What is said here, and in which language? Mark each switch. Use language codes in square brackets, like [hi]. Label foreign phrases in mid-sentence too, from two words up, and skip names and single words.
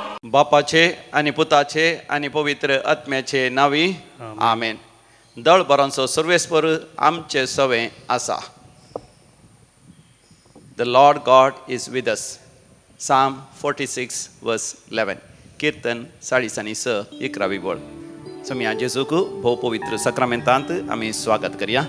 [kok] बापाचे आणि पुताचे आणि पवित्र आत्म्याचे नावी आमेन. दळ बरोंचो सर्वेस्पर आमचे सवे आसा. [en] The Lord God is with us. Psalm 46 verse 11. [kok] कीर्तन 46:11 बोल. सम्या जेजूक भोव पवित्र सक्रामेंतांत आमी स्वागत करया.